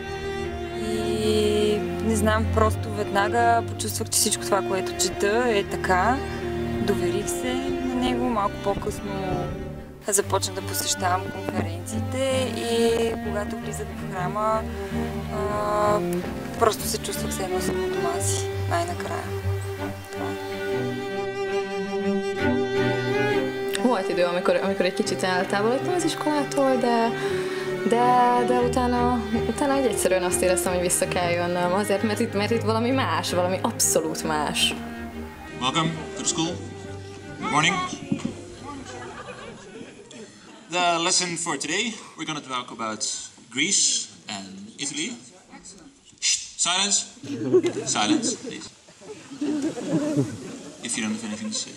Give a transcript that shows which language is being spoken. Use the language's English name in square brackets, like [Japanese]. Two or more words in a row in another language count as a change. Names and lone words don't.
[Bulgarian] И не знам, просто веднага почувствах, че всичко това, което чета, е така. Доверих се на него, малко по-късно започнах да посещавам конференциите и когато влизах в храма, просто се чувствах все едно съм у дома си, най-накрая. [Hungarian] Volt idő, amikor egy kicsit eltávolodtam az iskolától, de utána egyszerűen azt éreztem, hogy vissza kell jönnöm. Azért, mert itt valami más, valami abszolút más. [English] Welcome to the school. Good morning. The lesson for today, we're going to talk about Greece and Italy. Shh, silence. Silence, please. If you don't have anything to say.